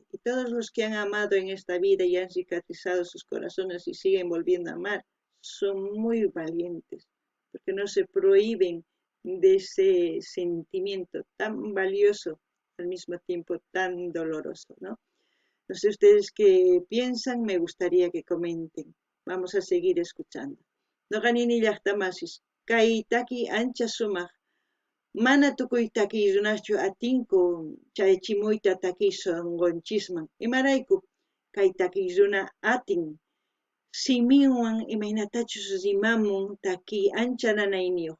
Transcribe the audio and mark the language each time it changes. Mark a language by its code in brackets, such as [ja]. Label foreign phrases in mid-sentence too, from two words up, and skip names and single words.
[es] Y todos los que han amado en esta vida y han cicatrizado sus corazones y siguen volviendo a amar, son muy valientes, porque no se prohíben de ese sentimiento tan valioso, al mismo tiempo tan doloroso, ¿no? No sé ustedes qué piensan, me gustaría que comenten. Vamos a seguir escuchando. [qu] Noqanini llaqtamasis, kay taki ancha sumaq, mana tukuy takiyunachu atinku chay chimuyta takisongonchisman. Imarayku kay takiyuna atin, siminwan imaynatachus rimamun taki ancha nanayniyuq.